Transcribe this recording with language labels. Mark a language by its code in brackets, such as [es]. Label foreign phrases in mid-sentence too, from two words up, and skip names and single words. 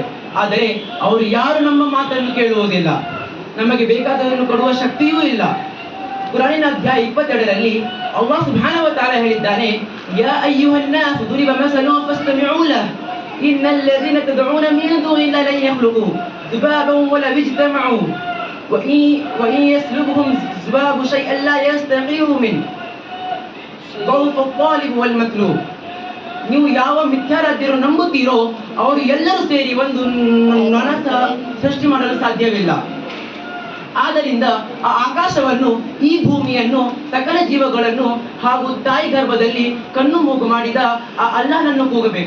[kn] ಆದರೆ ಅವರು ಯಾರು ನಮ್ಮ ಮಾತನ್ನು ಕೇಳುವುದಿಲ್ಲ, ನಮಗೆ ಬೇಕಾದದನ್ನು ಕೊಡುವ ಶಕ್ತಿಯೂ ಇಲ್ಲ. ಕುರಾನಿನ ಅಧ್ಯಾಯ 22ರಲ್ಲಿ [ar] الله سبحانه وتعالى ಹೇಳಿದ್ದಾನೆ, يا أيها الناس ضرب مثل فاستمعوا له إن الذين تدعون من دون الله لن يخلقوا ذبابا ولو اجتمعوا وإن يسلبهم ذباب شيئا لا يستطيعوا منه ضعف الطالب والمطلوب. [kn] ನೀವು ಯಾವ ಮಿಥ್ಯಾರಾಧ್ಯರು ನಂಬುತ್ತೀರೋ ಅವರು ಎಲ್ಲರೂ ಸೇರಿ ಒಂದು ನೊಣ ಸೃಷ್ಟಿ ಮಾಡಲು ಸಾಧ್ಯವಿಲ್ಲ. ಆದ್ದರಿಂದ ಆ ಆಕಾಶವನ್ನು, ಈ ಭೂಮಿಯನ್ನು, ಸಕಲ ಜೀವಗಳನ್ನು ಹಾಗೂ ತಾಯಿ ಗರ್ಭದಲ್ಲಿ ಕಣ್ಣು ಮೂಗು ಮಾಡಿದ ಆ ಅಲ್ಲಾಹನನ್ನು ಕೂಗಬೇಕು.